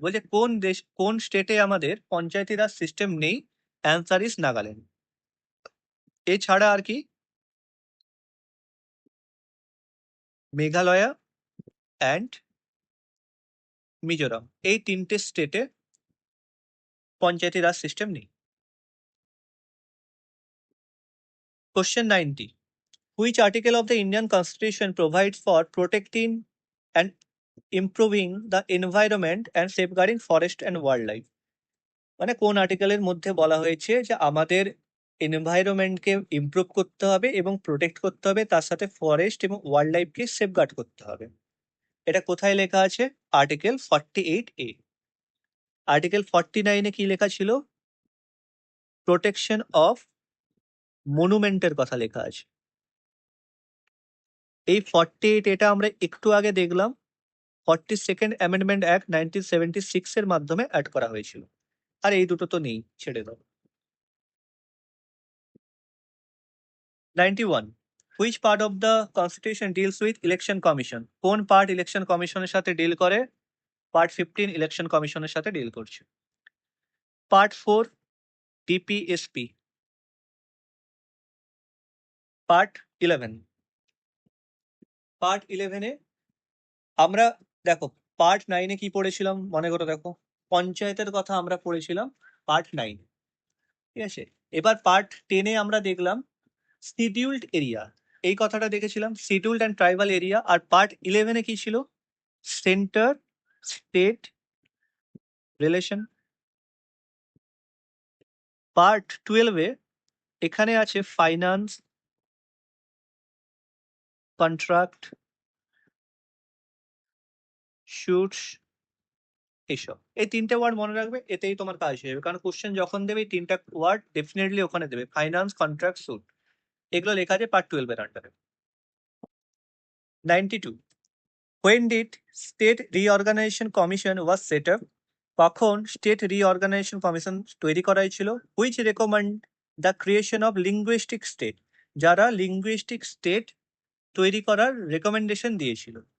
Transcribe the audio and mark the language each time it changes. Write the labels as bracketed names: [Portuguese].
[Bangla] বলছে কোন স্টেটে আমাদের পঞ্চায়েতি রাজ সিস্টেম নেই? Answer is Nagaland. এছাড়া আর কি? মেঘালয়া অ্যান্ড মিজোরাম, এই তিনটে স্টেটে পঞ্চায়েতি রাজ সিস্টেম নেই। [English] Question 90. Which article of the Indian Constitution provides for protecting and improving the environment and safeguarding forest and wildlife? [Bangla] মানে কোন আর্টিকেলের মধ্যে বলা হয়েছে যে আমাদের এনভায়রনমেন্টকে ইমপ্রুভ করতে হবে এবং প্রোটেক্ট করতে হবে, তার সাথে ফরেস্ট এবং ওয়াইল্ড লাইফকে সেফগার্ড করতে হবে? এটা কোথায় লেখা আছে? Article 48A। আর্টিকেল 49-এ কি লেখা ছিল? প্রোটেকশন অফ মনুমেন্টের কথা লেখা আছে। এই 48 এটা আমরা একটু আগে দেখলাম 42nd অ্যামেন্ডমেন্ট অ্যাক্ট 1976 এর মাধ্যমে অ্যাড করা হয়েছিল। আর এই দুটো তো নেই, ছেড়ে দাও। 91. [English] Which part of the constitution deals with election commission? [Bangla] কোন পার্ট ইলেকশন কমিশনের সাথে ডিল করে? পার্ট 15 ইলেকশন কমিশনের সাথে ডিল করছে। Part 4 DPSP. পার্ট 11। পার্ট 11-এ আমরা দেখো, পার্ট 9-এ কি পড়েছিলাম মনে করে দেখো, পঞ্চায়েতের কথা আমরা পড়েছিলাম পার্ট 9, ঠিক আছে? এবার পার্ট 10-এ আমরা দেখলাম শিডিউলড এরিয়া, এই কথাটা দেখেছিলাম, scheduled and tribal area. আর part 11-এ কি ছিল? Centre state relation. পার্ট 12-এ এখানে আছে ফাইন্যান্স, কন্ট্রাক্ট, শুটস, এইসব। এই তিনটে ওয়ার্ড মনে রাখবে, এতেই তোমার কাজ হয়ে যাবে, কারণ কোশ্চেন যখন দেবে এই তিনটা ওয়ার্ড ডেফিনেটলি ওখানে দেবে, ফাইন্যান্স, কন্ট্রাক্ট, শুট, এগুলো লেখা আছে পার্ট 12-এর আন্ডারে। 92. [English] When did State Reorganization Commission was set up? [Bangla] কখন স্টেট রিঅর্গানাইজেশন কমিশন তৈরি করা হয়েছিল? [English] Which recommend the creation of linguistic state? [Bangla] যারা লিঙ্গুইস্টিক স্টেট তৈরি করার রেকমেন্ডেশন দিয়েছিল।